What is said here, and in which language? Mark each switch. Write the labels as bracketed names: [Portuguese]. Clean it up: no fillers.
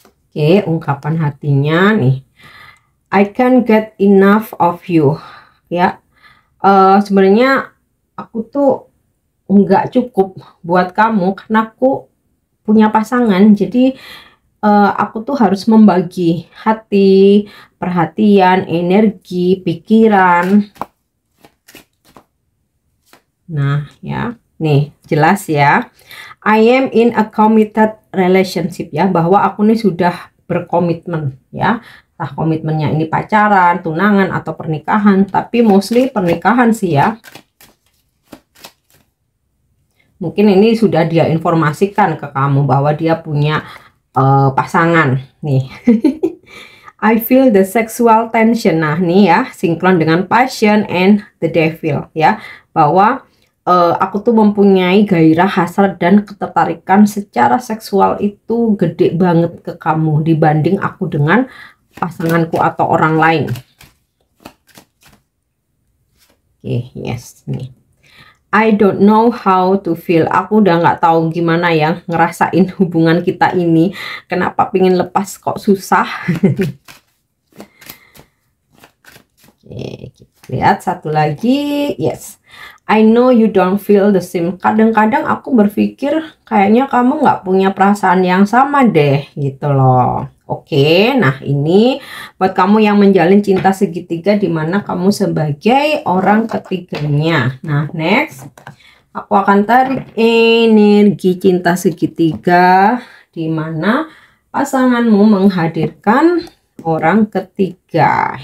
[Indonesian] Oke, ungkapan hatinya nih, [English] I can't get enough of you ya. [Indonesian] Sebenarnya aku tuh nggak cukup buat kamu karena aku punya pasangan. Jadi aku tuh harus membagi hati, perhatian, energi, pikiran. Nah ya, nih jelas ya, [English] I am in a committed relationship [Indonesian] ya, bahwa aku nih sudah berkomitmen ya. Nah, komitmennya ini pacaran, tunangan, atau pernikahan, tapi mostly pernikahan sih ya. Mungkin ini sudah dia informasikan ke kamu bahwa dia punya pasangan nih. [English] I feel the sexual tension. [Indonesian] Nah nih ya, sinkron dengan passion and the devil ya, bahwa aku tuh mempunyai gairah, hasrat, dan ketertarikan secara seksual itu gede banget ke kamu dibanding aku dengan pasanganku atau orang lain. [English] Oke, yes nih. I don't know how to feel. [Indonesian] Aku udah nggak tahu gimana ya ngerasain hubungan kita ini. Kenapa pingin lepas kok susah. Oke, kita lihat satu lagi. [English] Yes, I know you don't feel the same. [Indonesian] Kadang-kadang aku berpikir kayaknya kamu nggak punya perasaan yang sama deh gitu loh. Oke, nah ini buat kamu yang menjalin cinta segitiga, dimana kamu sebagai orang ketiganya. Nah next, aku akan tarik energi cinta segitiga, dimana pasanganmu menghadirkan orang ketiga.